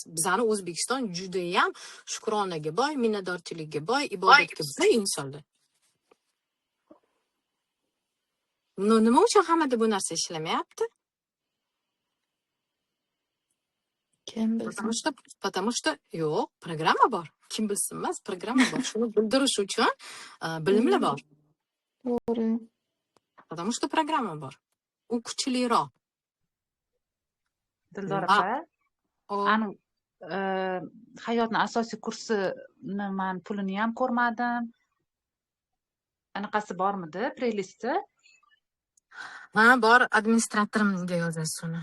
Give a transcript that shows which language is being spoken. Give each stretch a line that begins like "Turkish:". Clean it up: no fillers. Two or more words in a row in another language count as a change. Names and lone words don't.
Uzbek: Bizning O'zbekiston juda ham shukronaga boy, minnatdorchilikka boy, ibodatga boy insonlar. Nima uchun hammada bu narsa ishlamayapti? Kim bilsin.
Russian: Потому что
Uzbek: yo'q, programma bor. Kim bilsin emas, programma bor. Shuni bildirish uchun bilimlar bor. To'g'ri.
Russian: Потому что
Uzbek: programma bor. U kuchliroq. Dildor opa, anu hayotning asosiy kursini men pulini ham ko'rmadim. Anaqasi bormidi, prelisti? Ha, bor, administratorimga yozasiz uni.